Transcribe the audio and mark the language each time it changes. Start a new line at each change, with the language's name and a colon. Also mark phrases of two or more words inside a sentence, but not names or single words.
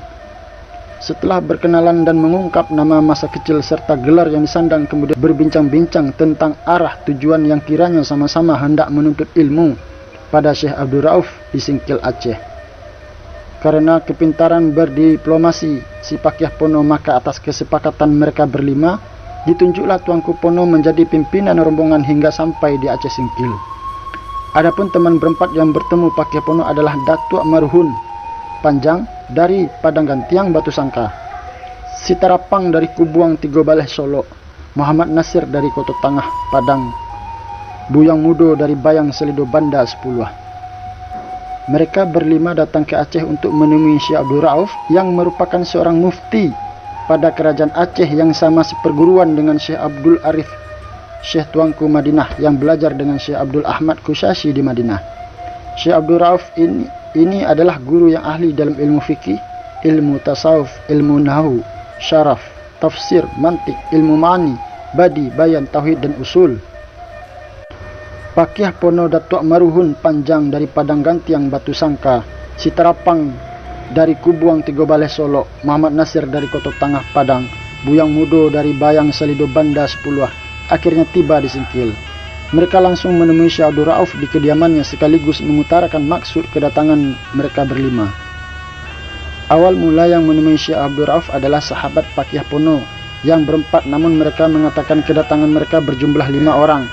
Indonesian: Setelah berkenalan dan mengungkap nama masa kecil serta gelar yang disandang, kemudian berbincang-bincang tentang arah tujuan yang kiranya sama-sama hendak menuntut ilmu pada Syekh Abdul Rauf di Singkil Aceh. Karena kepintaran berdiplomasi si Pakih Pono, maka atas kesepakatan mereka berlima, ditunjuklah Tuanku Pono menjadi pimpinan rombongan hingga sampai di Aceh Singkil. Adapun teman berempat yang bertemu Pakih Pono adalah Datuk Marhun Panjang dari Padang Gantiang Batu Sangka, Si Tarapang dari Kubuang Tigo Baleh Solo, Muhammad Nasir dari Koto Tangah Padang, Buyang Mudo dari Bayang Selido Banda 10. Mereka berlima datang ke Aceh untuk menemui Syekh Abdul Rauf yang merupakan seorang mufti pada kerajaan Aceh yang sama seperguruan dengan Syekh Abdul Arif, Syekh Tuanku Madinah yang belajar dengan Syekh Abdul Ahmad Kushashi di Madinah. Syekh Abdul Rauf ini adalah guru yang ahli dalam ilmu fikih, ilmu tasawuf, ilmu nahu, syaraf, tafsir, mantik, ilmu ma'ani, badi, bayan, tauhid dan usul. Pakih Pono Datuk Maruhun Panjang dari Padang Gantiang Batu Sangka, Si Tarapang dari Kubuang Tigo Baleh Solo, Muhammad Nasir dari Koto Tangah Padang, Buyang Mudo dari Bayang Selido Banda 10 akhirnya tiba di Singkil. Mereka langsung menemui Syekh Abdul Rauf di kediamannya sekaligus mengutarakan maksud kedatangan mereka berlima. Awal mula yang menemui Syekh Abdul Rauf adalah sahabat Pakih Pono yang berempat, namun mereka mengatakan kedatangan mereka berjumlah 5 orang.